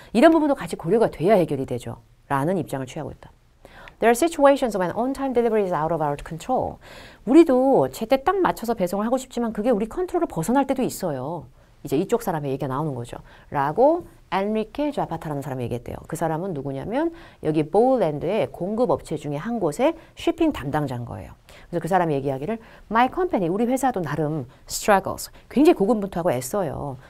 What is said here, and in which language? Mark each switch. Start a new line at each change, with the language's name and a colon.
Korean: 이런 부분도 같이 고려가 돼야 해결이 되죠. 라는 입장을 취하고 있다.
English: There are situations when on-time delivery is out of our control.
Korean: 우리도 제때 딱 맞춰서 배송을 하고 싶지만 그게 우리 컨트롤을 벗어날 때도 있어요. 이제 이쪽 사람의 얘기가 나오는 거죠. 라고 엔리케 좌파타라는 사람이 얘기했대요. 그 사람은 누구냐면 여기 보울랜드의 공급업체 중에 한 곳의 쉬핑 담당자인 거예요. 그래서 그 사람이 얘기하기를
English: My company,
Korean: 우리 회사도 나름 struggles, 굉장히 고군분투하고 애써요.